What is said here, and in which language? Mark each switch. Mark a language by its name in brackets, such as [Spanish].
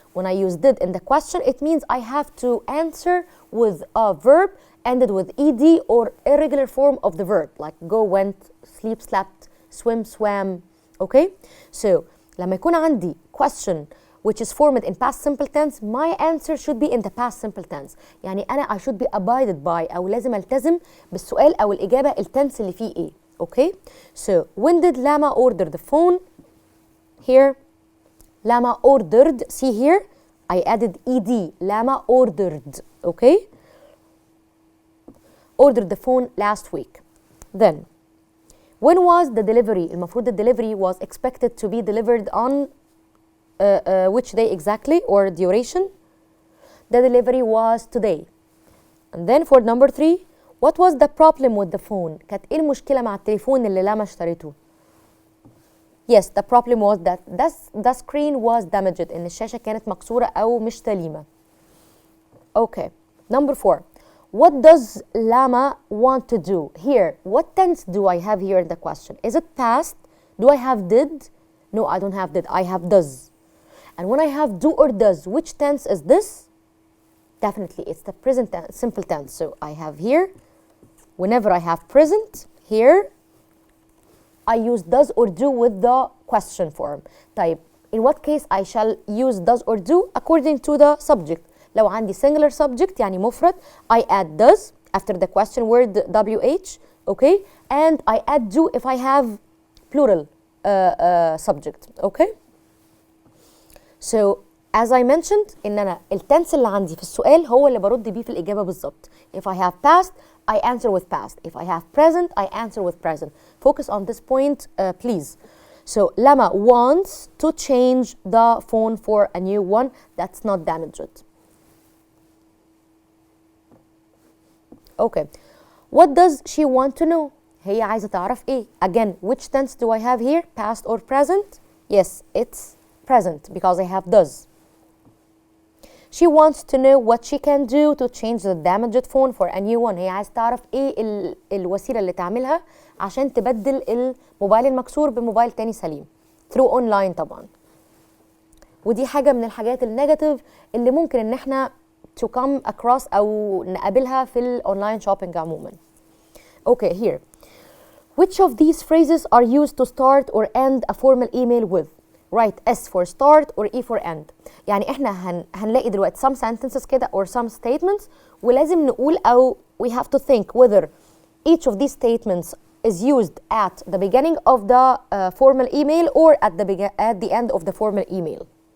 [English] When I use did in the question, it means I have to answer with a verb ended with ed or irregular form of the verb, like go, went, sleep, slept, swim, swam. Okay? So, [Arabic] لما يكون عندي [English] question which is formed in past simple tense, my answer should be in the past simple tense. [Arabic] يعني أنا [English] I should be abided by [Arabic] أو لازم ألتزم بالسؤال أو الإجابة التنس اللي فيه إيه. [English] Okay? So, when did Lama order the phone? Here, Lama ordered. See here, I added ed. Lama ordered. Okay? Ordered the phone last week. Then, when was the delivery? [Arabic] المفروض [English] the delivery was expected to be delivered on which day exactly or duration? The delivery was today. And then for number 3, what was the problem with the phone? [Arabic] كانت ايه المشكلة مع التليفون اللي لما اشتريته؟ [English] Yes, the problem was that the screen was damaged. [Arabic] إن الشاشة كانت مكسورة أو مش سليمة. [English] Okay. Number 4. What does Lama want to do? Here, what tense do I have here in the question? Is it past? Do I have did? No, I don't have did. I have does. And when I have do or does, which tense is this? Definitely, it's the present tense, simple tense. So I have here, whenever I have present, here, I use does or do with the question form. طيب, in what case I shall use does or do? According to the subject. [Arabic] لو عندي [English] singular subject [Arabic] يعني مفرد, [English] I add does after the question word WH, okay? And I add do if I have plural subject, okay? So, as I mentioned, [Arabic] إن أنا التنس اللي عندي في السؤال هو اللي برد بيه في الإجابة بالظبط. [English] If I have past, I answer with past. If I have present, I answer with present. Focus on this point, please. So, Lama wants to change the phone for a new one that's not damaged. Okay. What does she want to know? [Arabic] هي عايزة تعرف إيه? [English] Again, which tense do I have here? Past or present? Yes, it's present because I have does. She wants to know what she can do to change the damaged phone for a new one. [Arabic] هي عايزة تعرف إيه الوسيلة اللي تعملها عشان تبدل الموبايل المكسور بموبايل تاني سليم. [English] Through online [Arabic] طبعا. ودي حاجة من الحاجات النيجاتيف اللي ممكن إن إحنا [English] to come across [Arabic] أو نقابلها في الأونلاين shopping عموما. [English] Okay, here. Which of these phrases are used to start or end a formal email with? Write S for start or E for end. [Arabic] يعني احنا هنلاقي دلوقتي [English] some sentences كده or some statements [Arabic] ولازم نقول أو [English] we have to think whether each of these statements is used at the beginning of the formal email or at the end of the formal email.